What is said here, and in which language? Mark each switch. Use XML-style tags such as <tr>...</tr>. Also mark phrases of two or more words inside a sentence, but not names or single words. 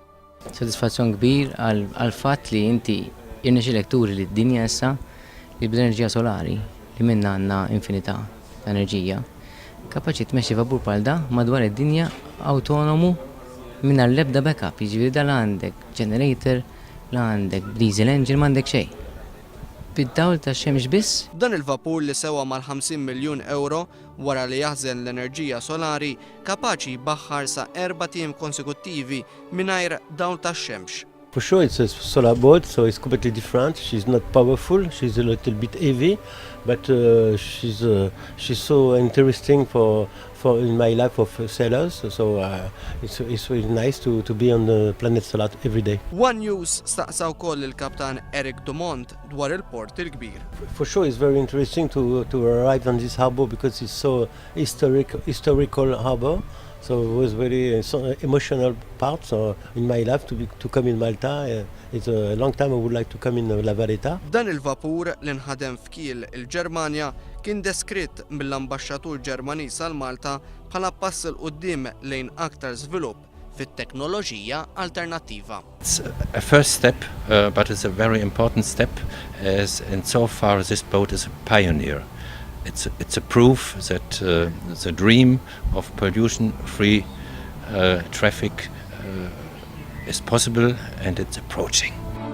<mt>Sodisfazzjon kbir għal fatt li inti irnexxilek turi li d-dinja issa li bl-enerġija solari li minna għandna infinità ta' enerġija kapaċi tmexxi vapur bħal da madwar id-dinja autonomu mingħajr l-ebda backup, jiġifieri dan għandek generator, la għandek</mt> <en>diesel engine</en> <mt>m'għandek xejn. Bid-dawl tax-xemx biss. Dan il-vapur li sewa mal-50 miljun euro wara li jaħżen l-enerġija solari kapaċi jbaħħar sa 4 tiem konsekuttivi mingħajr dawl tax-xemx.</mt> <en>For sure, it's a solar boat, so it's completely different. She's not powerful. She's a little bit heavy, but she's so interesting for in my life of sailors. So it's really nice to be on the planet Solar every day.</en> <mt>One News staqsa wkoll il-Kaptan Eric Dumont dwar il-port il-kbir.</mt> <en>For sure, it's very interesting to arrive on this harbor because it's so historical harbor. So it was very emotional part in my life to come in Malta. It's a long time I would like to come in La Valletta.</en> <mt>Dan il-vapur li nħadem f'Kiel il-Ġermanja kien deskritt mill-ambaxxatur Ġermaniż għal Malta bħala pass il quddiem lejn aktar żvilupp fit-teknoloġija alternattiva.</mt> <en>It's a first step, but it's a very important step, as and so far this boat is a pioneer. It's a proof that the dream of pollution-free traffic is possible and it's approaching.</en>